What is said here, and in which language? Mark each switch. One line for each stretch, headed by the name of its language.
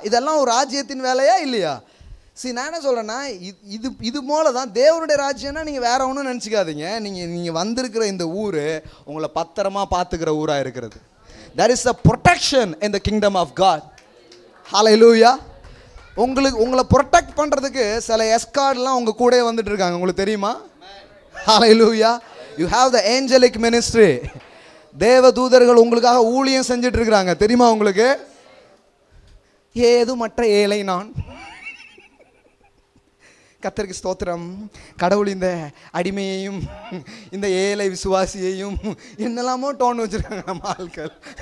Tamil: இதெல்லாம் ஒரு ராஜ்யத்தின் வேலையா இல்லையா? நான் என்ன சொல்கிறேன்னா, இது போல தான் தேவனுடைய ராஜ்யம்னா நீங்கள் வேற ஒன்றும் நினச்சிக்காதீங்க. நீங்கள் வந்திருக்கிற இந்த ஊர் உங்களை பத்திரமா பார்த்துக்கிற ஊராக இருக்கிறது.
English: There is a protection in the kingdom of God. Hallelujah.
Tamil: உங்களை ப்ரொடெக்ட் பண்ணுறதுக்கு சில எஸ்கார்ட்லாம் உங்கள் கூட வந்துட்டு இருக்காங்க. உங்களுக்கு தெரியுமா? Hallelujah.
English: You have the angelic ministry.
Tamil: தேவ தூதர்கள் உங்களுக்காக ஊழியம் செஞ்சுட்டு இருக்கிறாங்க. தெரியுமா உங்களுக்கு? ஏது மற்ற ஏழை நான். கர்த்தருக்கு ஸ்தோத்திரம். கடவுள் இந்த அடிமையையும் இந்த ஏழை விசுவாசியையும் என்னெல்லாமோ டோன் வச்சிருக்காங்க நம்ம ஆட்கள்.